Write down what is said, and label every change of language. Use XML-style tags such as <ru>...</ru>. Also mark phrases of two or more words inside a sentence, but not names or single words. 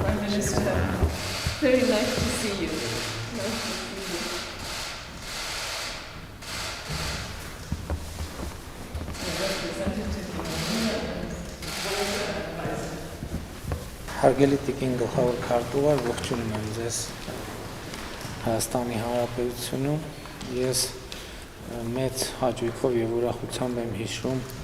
<en>Very nice to see you. Nice to see you.</en> <hy>Հարգելի տիկին գլխավոր քարտուղար, ողջունում եմ ձեզ Հայաստանի Հանրապետությունում։ Ես մեծ հաճույքով եւ ուրախությամբ եմ հիշում</hy>